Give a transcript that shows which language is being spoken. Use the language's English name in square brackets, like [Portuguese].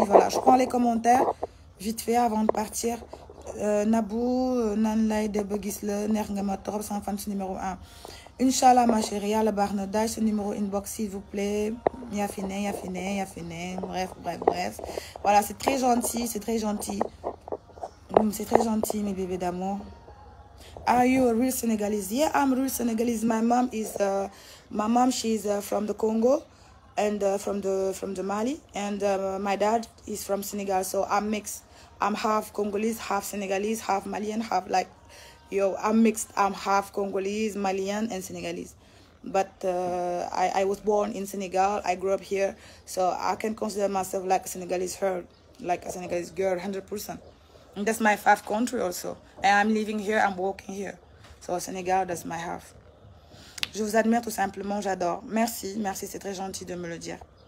[French] Voilà, je prends les commentaires vite fait avant de partir. Nabou, Nanlay, Debegisle, Nerngama Torop, sans fan numéro 1. Inch'Allah, ma chérie, Yalla Barna, ce numéro inbox, s'il vous plaît. Yafine, Yafine, Yafine. Bref, bref, bref. Voilà, c'est très gentil. C'est très gentil. C'est très gentil, mes bébés d'amour. [English] Are you a real Senegalese? Yeah, I'm real Senegalese. My mom, she's from the Congo. And from the Mali, and my dad is from Senegal, so I'm mixed. I'm half Congolese, half Senegalese, half Malian, I'm mixed. I'm half Congolese, Malian, and Senegalese. But I was born in Senegal. I grew up here, so I can consider myself like a Senegalese girl, 100%. And that's my half country also. And I'm living here, I'm working here. So Senegal, that's my half. [French] Je vous admire tout simplement, j'adore. Merci, merci, c'est très gentil de me le dire.